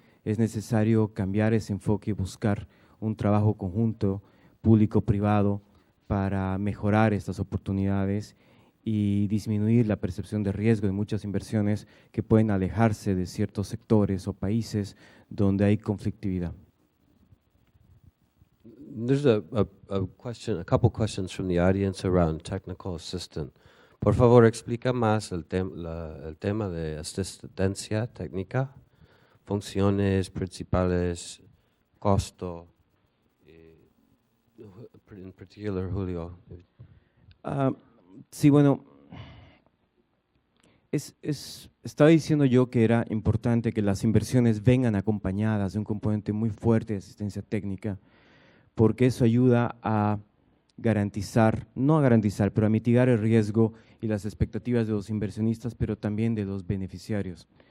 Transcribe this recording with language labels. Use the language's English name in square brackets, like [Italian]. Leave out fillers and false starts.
[Spanish] Es necesario cambiar ese enfoque y buscar un trabajo conjunto, público-privado, para mejorar estas oportunidades y disminuir la percepción de riesgo de muchas inversiones que pueden alejarse de ciertos sectores o países donde hay conflictividad. [English] There's a couple questions from the audience around technical assistance. [Spanish] Por favor, explica más el tema de asistencia técnica, funciones principales, costo, [English] in particular, [Spanish] Julio. Sí, bueno, estaba diciendo yo que era importante que las inversiones vengan acompañadas de un componente muy fuerte de asistencia técnica, porque eso ayuda a garantizar, no a garantizar, pero a mitigar el riesgo y las expectativas de los inversionistas, pero también de los beneficiarios.